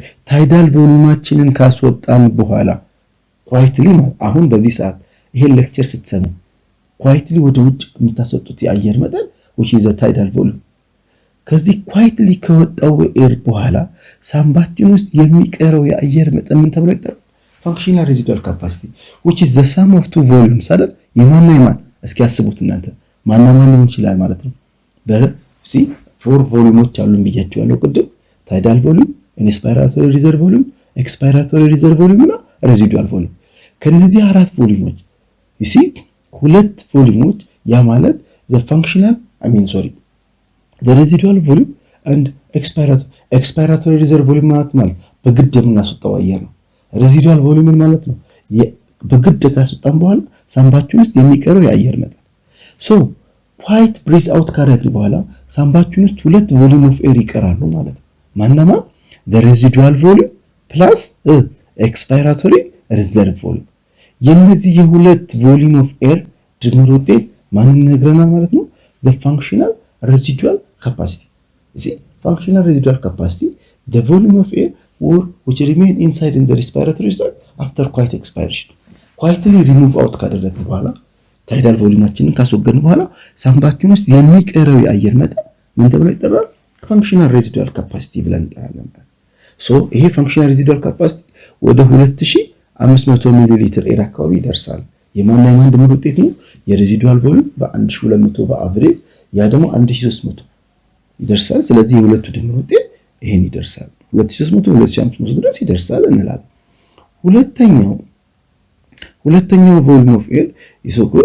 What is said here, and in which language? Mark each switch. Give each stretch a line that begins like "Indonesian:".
Amharic: tidal volumeችንን ካስወጣን በኋላ quietly አሁን በዚህ ሰዓት ይሄን ሌክቸር ስትሰሙ quietly ወደ ውጭ የምታስወጡት የአየር መጠን
English: which is the tidal volume
Amharic: ከዚህ quietly ከወጣው ኤር በኋላ ሳምባችን ውስጥ የሚቀረው የአየር መጠን ምን ተብሎ ይጠራል?
English: functional residual capacity which is the sum of two volumes
Amharic: አይደል? የማን እስኪ አስቡት እናንተ ማን ሊሆን ይችላል ማለት ነው። በሲ ፎር ቮሉሞች አሉን ብያችኋለሁ ቅድም tidal volume inspiratory reserve volume expiratory reserve volume እና residual volume ከነዚህ አራት ቮሉሞች ሁለት ቮሉሞች ያ ማለት the functional the residual volume and expiratory reserve volume ማለት በግድ የምናስወጣው አየር ነው። residual volume ማለት ነው በግድ ካስወጣን በኋላ ሳምባችን ውስጥ የሚቀረው የአየር መጠን so quiet breathe out ካደረግን በኋላ ሳምባችን ውስጥ ሁለት volume of air ይቀራሉ ማለት ነው። ማናማ
English: the residual volume plus expiratory reserve volume
Amharic: የነዚህ የሁለት volume of air ድምር ውጤት ማንን ይነግረናል ማለት ነው?
English: the functional residual capacity functional residual capacity the volume of air which remain inside in the respiratory tract after quiet expiration quietly remove out
Amharic: ካደረግን በኋላ
English: tidal volumeችንን ካስወገድን በኋላ
Amharic: ሳምባችን ውስጥ የሚቀረው የአየር መጠን ምን ተብሎ ይጠራል? functional residual capacity ብለን እንጠራለን። so ይሄ functional residual capacity ወደ 2500 ሚሊ ሊትር ኤር አካባቢ ይደርሳል። የማን ድምር ውጤት ነው? የሬዚዱዋል ቮሉም በ1200 በአቨሬጅ ያ ደግሞ 1300 ይደርሳል። ስለዚህ የሁለቱ ድምር ውጤት ይሄን ይደርሳል 2300 2500 ድረስ ይደርሳል እንላለን። ሁለተኛው volume of air is